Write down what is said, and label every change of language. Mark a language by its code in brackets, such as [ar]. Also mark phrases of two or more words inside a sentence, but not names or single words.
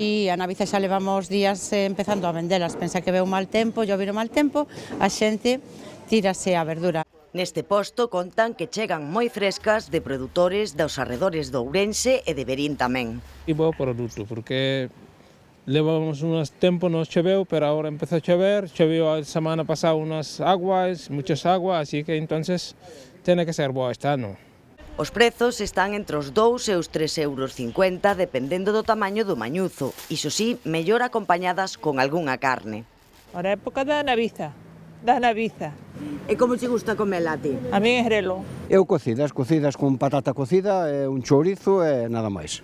[gl] E a naviza xa levamos días empezando a vendelas. Pensa que ve un mal tempo, llovir o mal tempo, a xente tírase a verdura. Neste posto contan que chegan moi frescas de produtores dos arredores do Ourense e de Verín tamén. E bo produto, porque levamos uns tempo non choveu, pero agora empezou a chover, choveu a semana pasada [es] unas aguas, muchas aguas, así que entonces tiene que ser bo [gl] este ano. Os prezos están entre os 2 e os 3,50 euros, dependendo do tamaño do mañuzo, iso sí, mellor acompañadas con algunha carne. Ahora é época da naviza. E como che gusta comela a ti? A mí é grelo. Eu cocidas con patata cocida e un chourizo e nada máis.